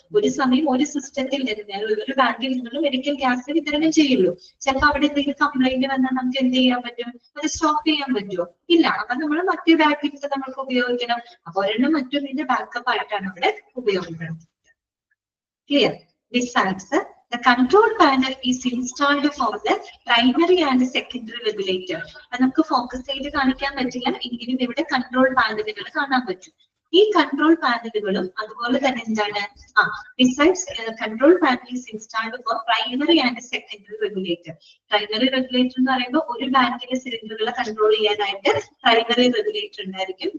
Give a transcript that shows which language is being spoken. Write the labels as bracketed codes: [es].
[ml] ഒരു സമയം ഒരു സിസ്റ്റത്തിൽ നിന്ന്, ഒരു ബാങ്കിൽ നിന്നുള്ള മെഡിക്കൽ ഗ്യാസ് വിതരണം ചെയ്യുള്ളൂ. ചിലപ്പോൾ അവിടെ എന്തെങ്കിലും കംപ്ലൈന്റ് വന്നാൽ നമുക്ക് എന്ത് ചെയ്യാൻ പറ്റും? അത് സ്റ്റോപ്പ് ചെയ്യാൻ പറ്റുമോ? ഇല്ല. അപ്പൊ നമ്മൾ മറ്റേ ബാങ്കിൽ നമുക്ക് ഉപയോഗിക്കണം. അപ്പൊ ഒരെണ്ണം മറ്റൊന്നിന്റെ ബാക്കപ്പ് ആയിട്ടാണ് അവിടെ ഉപയോഗിക്കുന്നത്. Clear? [en] Besides, the control panel is installed for the primary and secondary regulator. [ml] അത് നമുക്ക് ഫോക്കസ് ചെയ്ത് കാണിക്കാൻ പറ്റില്ല, എങ്കിലും ഇവിടെ കൺട്രോൾ പാനലുകൾ കാണാൻ പറ്റും. ഈ കൺട്രോൾ പാനലുകളും അതുപോലെ തന്നെ എന്താണ്? [en] Besides control panel is installed for primary and secondary regulator. [ml] Primary regulator എന്ന് പറയുമ്പോൾ ഒരു ബാങ്കിലെ സിലിണ്ടറുകളെ കൺട്രോൾ ചെയ്യാനായിട്ട് പ്രൈമറി റെഗുലേറ്റർ ഉണ്ടായിരിക്കും.